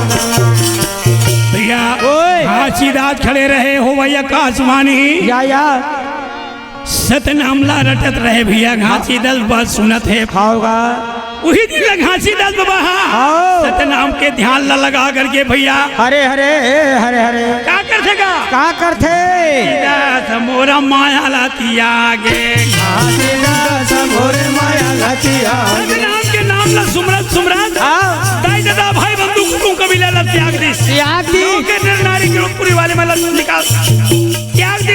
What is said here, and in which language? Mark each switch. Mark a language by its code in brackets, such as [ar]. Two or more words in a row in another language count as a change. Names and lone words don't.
[hne] भैया हाथीदास खड़े रहे हो भैया आसमानी या सतनामला रटत रहे भैया। घासीदास बात सुनत है होगा। वही दिन घासीदास बाबा सतनाम के ध्यान ला लगा करके भैया हरे हरे हरे हरे क्या करतेगा का करते मोरा माया लातिया गे माया लतिया सतनाम के नाम ला सुमरत सुमरत दाई दादा भाई बंधु कुटुंब कबीला ला त्याग दी के नर नारी के पूरी वाले में निकाल त्याग दी।